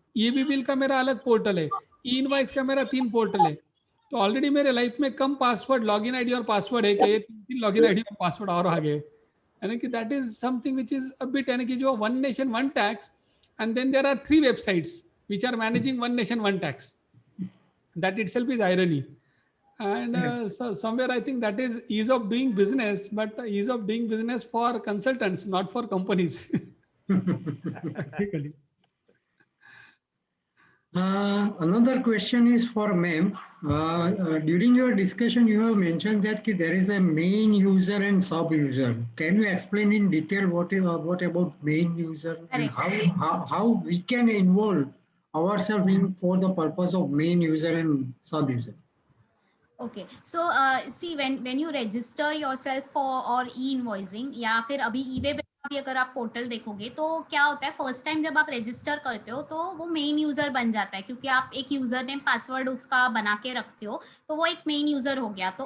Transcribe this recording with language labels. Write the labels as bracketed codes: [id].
[hi] ई way bill का मेरा अलग पोर्टल है, ई इनवॉइस का मेरा 3 पोर्टल है. तो ऑलरेडी मेरे लाइफ में कम पासवर्ड, लॉगिन आईडी और पासवर्ड है कि ये 3 लॉगिन आईडी और पासवर्ड और आ गए. [en] यानी कि that is something which is a bit, [hi] यानी कि जो [en] One nation one tax, and then there are 3 websites which are managing one nation one tax. That itself is irony. And so somewhere I think that is ease of doing business, but ease of doing business for consultants, not for companies. Practically. Another question is for ma'am. During your discussion, you have mentioned that there is a main user and sub user. Can you explain in detail what about main user and how we can involve ourselves in for the purpose of main user and sub user? Okay, so see when you register yourself for or e-invoicing [hi] या फिर अभी e-way bill भी अगर आप portal देखोगे तो क्या होता है, फर्स्ट टाइम जब आप रजिस्टर करते हो तो वो मेन यूजर बन जाता है, क्योंकि आप एक यूजर नेम पासवर्ड उसका बना के रखते हो, तो वो एक मेन यूजर हो गया.